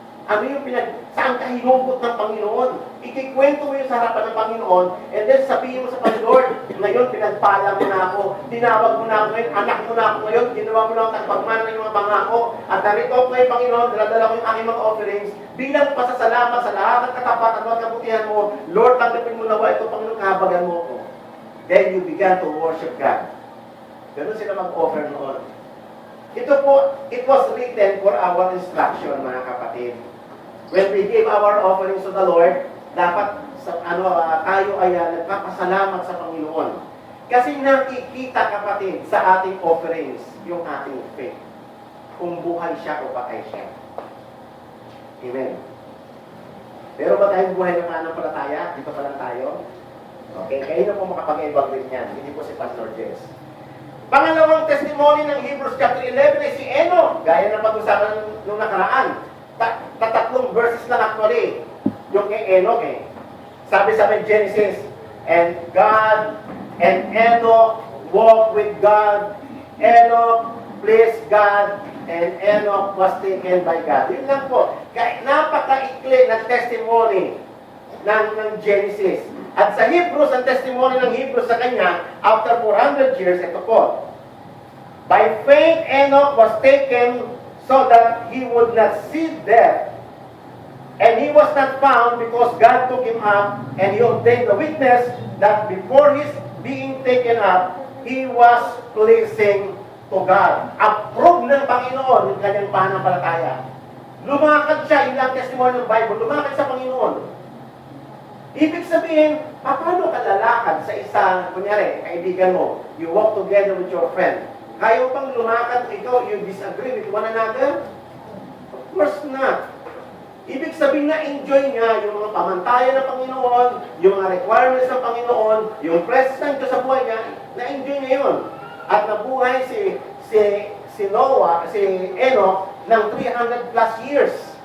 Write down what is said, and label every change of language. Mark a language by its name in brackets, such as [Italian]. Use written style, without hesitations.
[Filipino] Ano yung saan ka hinugot ng Panginoon? Ikikwento mo yung sa harapan ng Panginoon, and then sabihin mo sa Panginoon, ngayon pinagpala mo na ako, tinawag mo na ako ngayon, anak mo na ako ngayon, ginawa mo na ako pagmana ng mga pangako, at narito ko ngayon, Panginoon, daladala ko yung aking mga offerings, bilang pasasalamat sa lahat ng katapatan at kabutihan mo, Lord, tanggapin mo nawa ito, Panginoon, kahabagan mo ako. [English] Then you began to worship God. [Filipino] Ganun sila mag-offer noon. Ito po, [English] it was written for our instruction, [Filipino] mga kapatid. [English] When we give our offerings to the Lord, [Filipino] dapat tayo ay nagpapasalamat sa Panginoon. Kasi nakikita, kapatid, sa ating offerings, yung ating faith. Kung buhay siya o patay siya. Amen. Pero ba tayong buhay ng mananampalataya? Dito pa lang tayo? Okay, kayo na po makapag-evaluate niyan. Hindi po si Pastor Jess. Pangalawang testimony ng Hebrews chapter 11 ay si Enoch. Gaya ng pag-usapan nung nakaraan. Tatlong verses lang actually. Yung kay Enoch eh. Sabi sa [English] Genesis, and God and Enoch walked with God. Enoch pleased God, and Enoch was taken by God. [Filipino] Yun lang po. Napaka-ikli ng testimony ng Genesis. At sa Hebrews, ang testimony ng Hebrews sa kanya, after 400 years, ito po. [English] By faith, Enoch was taken so that he would not see death. And he was not found because God took him up, and he obtained the witness that before his being taken up, he was pleasing to God. [Filipino] Approve ng Panginoon yung kanyang pananampalataya. Lumakad siya, yun ang testimony ng Bible, lumakad sa Panginoon. Ibig sabihin, paano ka lalakad sa isang, kunyari, kaibigan mo, [English] you walk together with your friend. [Filipino] Kayo pang lumakad, ikaw, [English] you disagree with one another? Of course not. [Filipino] Ibig sabihin na enjoy nga yung mga pamantayan ng Panginoon, yung mga requirements ng Panginoon, yung presence ng Diyos sa buhay niya, na-enjoy niya yun. At nabuhay si Noah, si Enoch, ng 300 plus years.